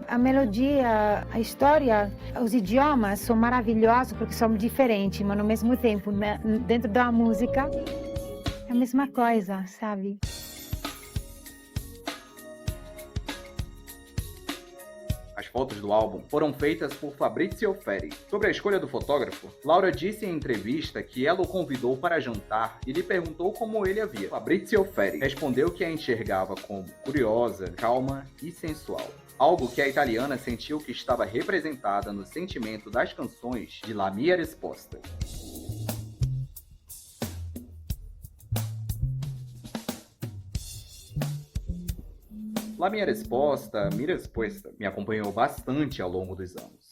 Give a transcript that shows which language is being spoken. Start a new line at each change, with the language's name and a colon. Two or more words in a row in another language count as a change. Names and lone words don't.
Portuguese: A melodia, a história, os idiomas são maravilhosos porque são diferentes, mas ao mesmo tempo, dentro da música, é a mesma coisa, sabe? As fotos do álbum foram feitas por Fabrizio Ferri. Sobre a escolha do fotógrafo, Laura disse em entrevista que ela o convidou para jantar e lhe perguntou como ele a via. Fabrizio Ferri respondeu que a enxergava como curiosa, calma e sensual. Algo que a italiana sentiu que estava representada no sentimento das canções de La Mia Risposta. La Mia Risposta, Mi Risposta, me acompanhou bastante ao longo dos anos.